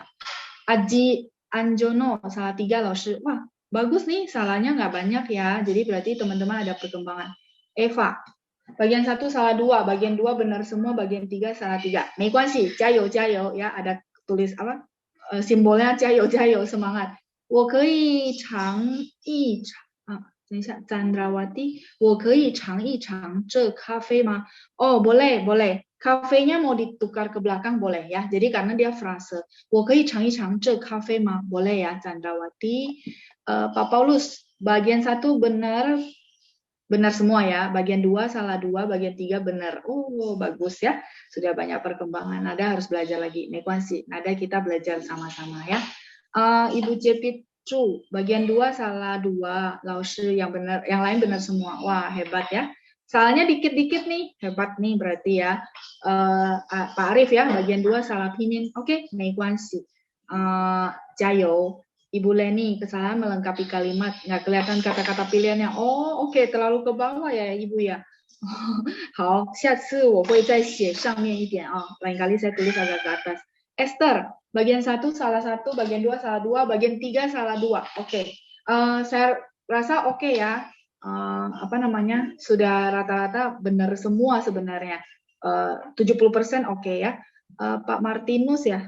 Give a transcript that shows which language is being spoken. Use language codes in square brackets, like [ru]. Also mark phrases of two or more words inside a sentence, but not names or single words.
[id] Aji Anjono, salah 3 Laoshi. Wah, bagus nih, salahnya nggak banyak ya. Jadi berarti teman-teman ada perkembangan. Eva, bagian 1 salah 2, bagian 2 benar semua, bagian 3 salah 3. Meiquanxi, [zh] 加油 加油 [id] ya, ada tulis apa? Simbolnya [zh] 加油 加油, [id] semangat. [zh] 我可以尝一尝 等一下 [id] Chandrawati [zh] 我可以尝一尝这咖啡吗 [id] Oh boleh boleh, kafenya mau ditukar ke belakang boleh ya, jadi karena dia frase [zh] 我可以尝一尝这咖啡吗 [id] boleh ya Chandrawati. Pak Paulus, bagian 1 benar semua ya, bagian 2 salah 2, bagian 3 benar. Oh bagus ya, sudah banyak perkembangan. Nada harus belajar lagi, Meiquanxi, nada kita belajar sama-sama ya. Ibu Jepit Chu, bagian 2 salah 2, Laoshi yang benar, yang lain benar semua. Wah hebat ya, salahnya dikit-dikit nih, hebat nih berarti ya. Pak Arif ya, bagian 2 salah pinyin. Oke, Meiquanxi. Jayo. Ibu Leni, kesalahan melengkapi kalimat, nggak kelihatan kata-kata pilihannya. Oh oke, terlalu ke bawah ya Ibu ya. [zh] 好，下次我会再写上面一点啊， [id] lain kali saya tulis agak ke atas. Esther, bagian 1 salah 1, bagian 2 salah 2, bagian 3 salah 2. Oke. Saya rasa oke ya. Apa namanya? Sudah rata-rata benar semua sebenarnya. 70% oke ya. Pak Martinus ya.